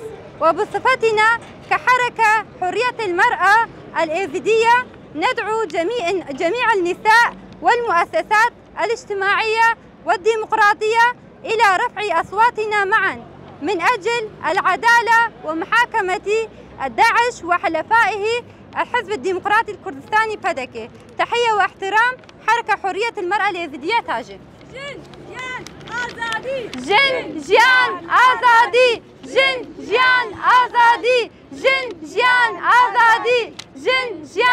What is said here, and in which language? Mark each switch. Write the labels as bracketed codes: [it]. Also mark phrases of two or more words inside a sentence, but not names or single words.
[ar] وبصفتنا كحركة حرية المرأة الإيزيدية ندعو جميع النساء والمؤسسات الاجتماعية والديمقراطية إلى رفع أصواتنا معا من أجل العدالة ومحاكمة داعش وحلفائه الحزب الديمقراطي الكردستاني بادكي. تحية واحترام، حركة حرية المرأة اليزيدية تاجر. [ku] Jin jiyan azadî, Jin jiyan azadî, jin jiyan azadî, jin jiyan azadî. جن